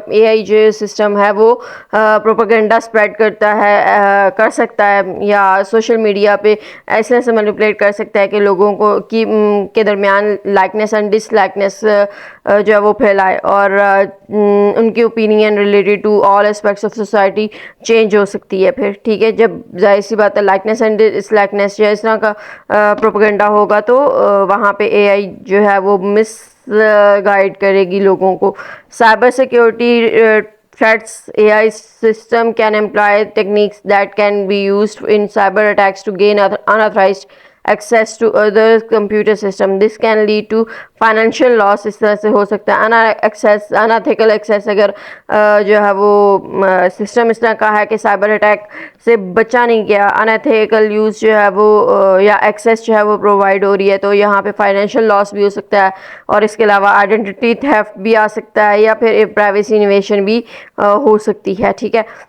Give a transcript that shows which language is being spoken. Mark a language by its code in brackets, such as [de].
[ur] اے آئی جو سسٹم ہے وہ پروپیگنڈا اسپریڈ کر سکتا ہے یا سوشل میڈیا پہ ایسے مینیپولیٹ کر سکتا ہے کہ لوگوں کو کے درمیان لائکنیس اینڈ ڈس لائکنیس جو ہے وہ پھیلائے, اور ان کی opinion related to all aspects of society change ہو سکتی ہے. پھر ٹھیک ہے, جب ظاہر سی بات ہے لائکنیس اینڈ ڈس لائکنیس جو اس طرح کا پروپیگنڈا ہوگا تو وہاں پہ اے آئی جو ہے وہ مس گائیڈ کرے گی لوگوں کو. [en] Cyber security threats. AI system can employ techniques that can be used in cyber attacks to gain unauthorized access to other computer system. This can lead to financial loss. [ur] اس طرح سے ہو سکتا ہے unethical access اگر جو ہے وہ system اس طرح کا ہے کہ سائبر اٹیک سے بچا نہیں گیا, unethical یوز جو ہے وہ یا ایکسیس جو ہے وہ پرووائڈ ہو رہی ہے, تو یہاں پہ فائنینشیل لاس بھی ہو سکتا ہے, اور اس کے علاوہ آئیڈینٹی تھیفٹ بھی آ سکتا ہے, یا پھر پرائیویسی انویشن بھی ہو سکتی ہے. ٹھیک ہے.